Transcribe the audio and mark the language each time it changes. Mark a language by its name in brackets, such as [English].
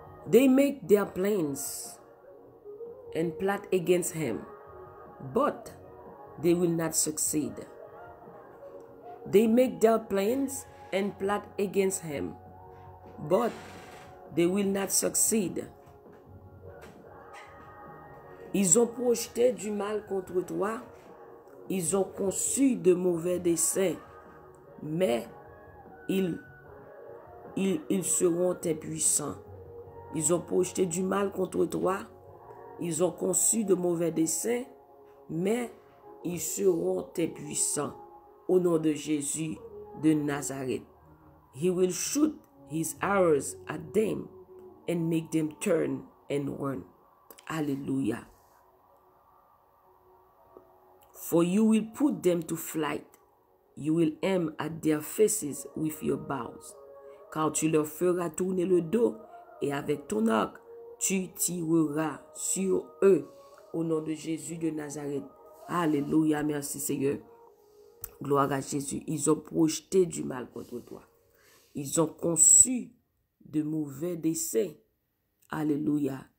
[English] They make their plans and plot against him, but they will not succeed. They make their plans and plot against him, but they will not succeed. [French] Ils ont projeté du mal contre toi, ils ont conçu de mauvais desseins, mais ils seront impuissants. Ils ont projeté du mal contre toi, ils ont conçu de mauvais desseins, mais ils seront impuissants. Au nom de Jésus de Nazareth. [English] He will shoot his arrows at them and make them turn and run. Hallelujah. For you will put them to flight. You will aim at their faces with your bows. [French] Car tu leur feras tourner le dos et avec ton arc, tu tireras sur eux. Au nom de Jésus de Nazareth. Alléluia. Merci Seigneur. Gloire à Jésus. Ils ont projeté du mal contre toi. Ils ont conçu de mauvais desseins. Alléluia.